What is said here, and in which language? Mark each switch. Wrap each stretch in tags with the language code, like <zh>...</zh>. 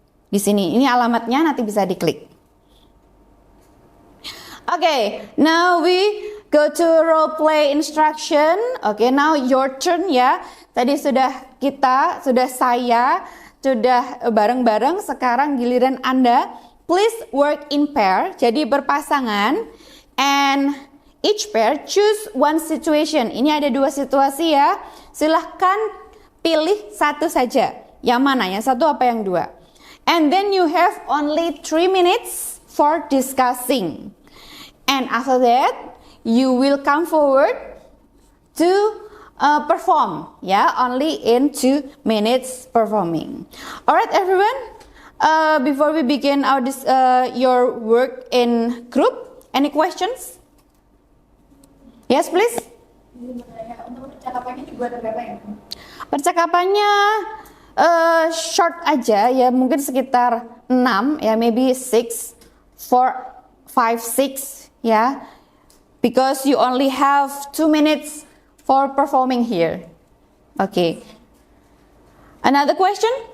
<id>Di sini, ini alamatnya nanti bisa diklik.</id> <en>Okay, now we go to role play instruction.</en> <id>Okay, now your turn ya. Tadi sudah saya bareng-bareng, sekarang giliran Anda.</id> <en>Please work in pair, jadi berpasangan. And each pair choose one situation.</en> <id>Ini ada 2 situasi ya. Silahkan pilih satu saja. Yang mana? Yang satu apa yang 2?</id> <en>And then you have only 3 minutes for discussing. And after that, you will come forward to perform, yeah, only in 2 minutes performing. Alright, everyone. Before we begin your work in group, any questions? Yes, please.</en> <id>Untuk percakapannya dibuat berapa ya?</id> <en>Percakapannya short aja ya, mungkin sekitar 6 ya, maybe 6, 4, 5, 6 ya, because you only have 2 minutes for performing here. Okay. Another question?</en>